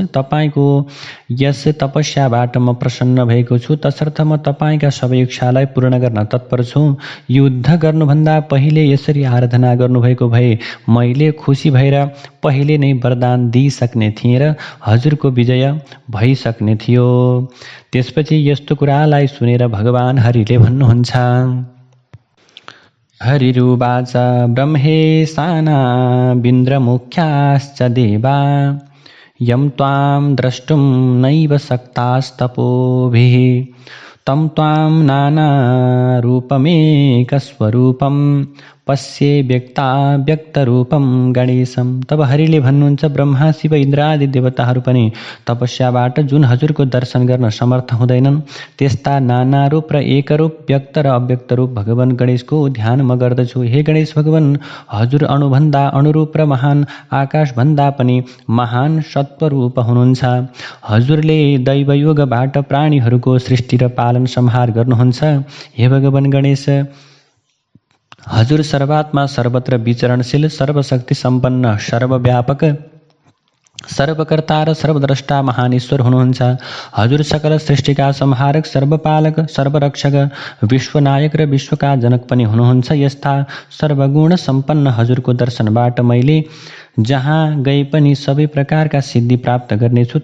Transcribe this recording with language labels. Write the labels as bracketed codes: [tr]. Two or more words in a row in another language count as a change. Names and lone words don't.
[ne] तपाईँको यस तपस्याबाट म प्रसन्न भएको छु, तसर्थ म तपाईँका सबै इच्छालाई पूर्ण गर्न तत्पर छु। युद्ध गर्नुभन्दा पहिले यसरी आराधना गर्नुभएको भए मैले खुसी भएर पहिले नै वरदान दिइसक्ने थिएँ र हजुरको विजय भइसक्ने थियो। त्यसपछि यस्तो कुरालाई सुनेर भगवान हरिले भन्नुहुन्छ, [sa] हरिरुवाच, ब्रह्मेशानाविन्द्रमुख्याश्च देवा यं त्वां द्रष्टुं नैव शक्तास्तपोभिः तं त्वां नानारूपमेकस्वरूपं पश्ये व्यक्ताव्यक्तरूपं गणेशं। [ne] तब हरिले भन्नुहुन्छ, ब्रह्मा शिव इन्द्रादि देवताहरू पनि तपस्याबाट जुन हजुरको दर्शन गर्न समर्थ हुँदैनन् त्यस्ता नाना रूप र एकरूप व्यक्त र अव्यक्त रूप भगवान गणेशको ध्यान म गर्दछु। हे गणेश भगवान, हजुर अणुभन्दा अणुरूप र महान आकाशभन्दा पनि महान सत्वरूप हुनुहुन्छ। हजुरले दैवयोगबाट प्राणीहरूको सृष्टि र पालन संहार गर्नुहुन्छ। हे भगवान गणेश, हजुर सर्वात्मा सर्वत्र विचरणशील सर्वशक्ति सम्पन्न सर्वव्यापक सर्वकर्ता र सर्वद्रष्टा महान ईश्वर हुनुहुन्छ। हजुर सकल सृष्टिका संहारक सर्वपालक सर्वरक्षक विश्वनायक र विश्वका जनक पनि हुनुहुन्छ। यस्ता सर्वगुण सम्पन्न हजुरको दर्शनबाट मैले जहाँ गए पनि सबै प्रकारका सिद्धि प्राप्त गर्नेछु।